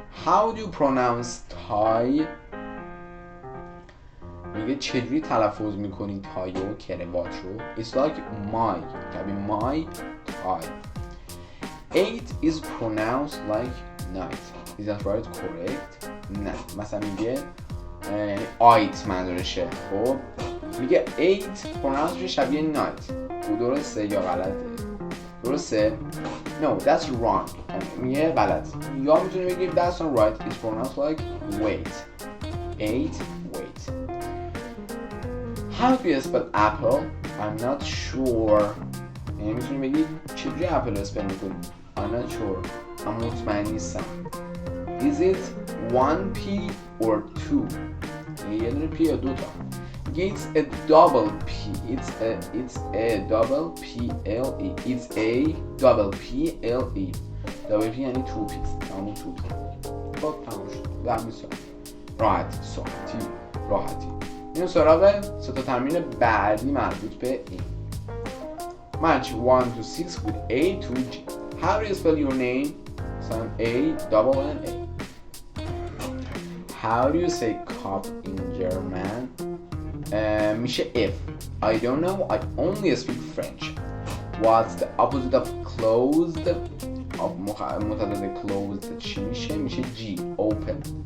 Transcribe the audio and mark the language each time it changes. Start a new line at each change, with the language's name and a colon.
English: how do you pronounce tie؟
Persian: میگه چجوری تلفظ میکنی تای و کروات رو؟
English: it's like my، کبی my tie. 8 is pronounced like night، is that right correct؟
Persian: نه مثلا میگه آیت منظورشه. خب میگه 8 pronounced شبیه night، درسته یا غلطه؟ درسته؟
English: no that's wrong،
Persian: میگه غلط. یا میتونی بگیم
English: that's not right، it's pronounced like wait. 8 wait. how do you spell apple؟ I'm not sure،
Persian: یعنی میتونی بگی چجوری اپل اسپل میکنی؟
English: I'm not sure،
Persian: من مطمئن نیستم. is it 1p or 2؟ یعنی یه دونه p یا دو تا.
English: it's a double p، it's a double p-l-e، it's a double p-l-e.
Persian: double p یعنی 2p، همون 2p. خب تمام شد. و همین سوال راحتی. این سراغ سه تا تمرین بعدی مربوط به این.
English: match 1 to 6 with A to G. how do you spell your name؟ مثلا A double N A. how do you say cup in German؟ میشه F. I don't know، I only speak French. what's the opposite of closed؟
Persian: متضاد closed چی میشه؟
English: میشه G open.